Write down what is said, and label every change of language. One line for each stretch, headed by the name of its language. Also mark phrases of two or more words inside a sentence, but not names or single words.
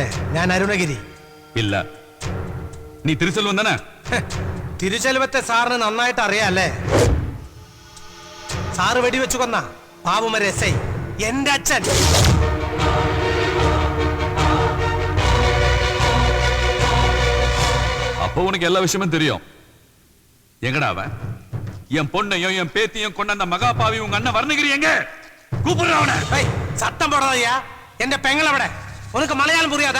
Malayalam: ഞാൻ അരുണഗിരി. ഇല്ല, നീ തിരുച്ചെൽവൻ തന്നെ. തിരുച്ചെൽവത്തെ സാറിന് നന്നായിട്ട് അറിയാല്ലേ? സാറ് വെടിവെച്ചു കൊന്ന പാവുമര എസ് ഐ എന്റെ അച്ഛൻ.
Tamil: அப்போ உனக்கு எல்லா விஷயமும் தெரியும். எங்கடா அவன்? என் பொண்ணையும் என் பேத்தியும் கொண்ட அந்த மகாபாவி உங்க அண்ணன் வர்ணகிரி எங்க? கூப்பிடுறவன. சத்தம் போடாதயா. என் பெங்கள் അവിടെ. உனக்கு மலையாளம் புரியாதா?